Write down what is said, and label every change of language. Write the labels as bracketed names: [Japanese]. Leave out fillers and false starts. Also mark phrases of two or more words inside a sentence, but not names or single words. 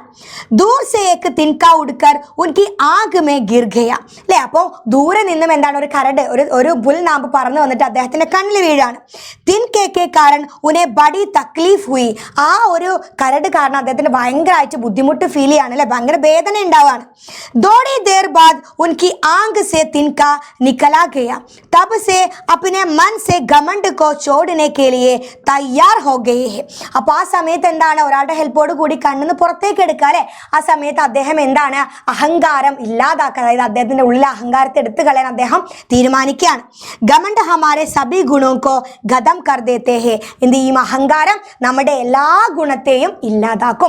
[Hindi] दूर से एक तिनका उड़कर उनकी आग में गिर गया അല്ലേ? [Malayalam] അപ്പോൾ ദൂരെ നിന്നും എന്താണ്, ഒരു കരട്, ഒരു പുൽനാമ്പ് പറന്നു വന്നിട്ട് അദ്ദേഹത്തിന്റെ കണ്ണിൽ വീഴാണ്. [Hindi] तिनके कारण उन्हें बड़ी तकलीफ हुई. [Malayalam] ആ ഒരു കരട് കാരണം അദ്ദേഹത്തിന് ഭയങ്കരമായിട്ട് ബുദ്ധിമുട്ട് ഫീൽ ചെയ്യാണ് അല്ലെ, ഭയങ്കര വേദന ഉണ്ടാവാണ്. [Hindi] थोड़ी देर बाद उनकी आंख से तिनका निकला गया, तब से अपने मन से घमंड को छोड़ने के लिए तैयार हो गए हैं. [Malayalam] അപ്പോൾ ആ സമയത്ത് എന്താണ്, ഒരാളുടെ ഹെൽപ്പോട് കൂടി കണ്ണിന്ന് പുറത്തേക്ക് എടുക്കുക അല്ലെ? ആ സമയത്ത് അദ്ദേഹം എന്താണ്, അഹങ്കാരം ഇല്ലാതാക്കാൻ, അതായത് അദ്ദേഹത്തിന്റെ ഉള്ളിലെ അഹങ്കാരത്തെ എടുത്തു കളയാൻ അദ്ദേഹം തീരുമാനിക്കുകയാണ്. [Hindi] घमंड हमारे सभी गुणों को खत्म कर देते है. [Malayalam] എന്ത് ചെയ്യും, അഹങ്കാരം നമ്മുടെ എല്ലാ ഗുണത്തെയും ഇല്ലാതാക്കും.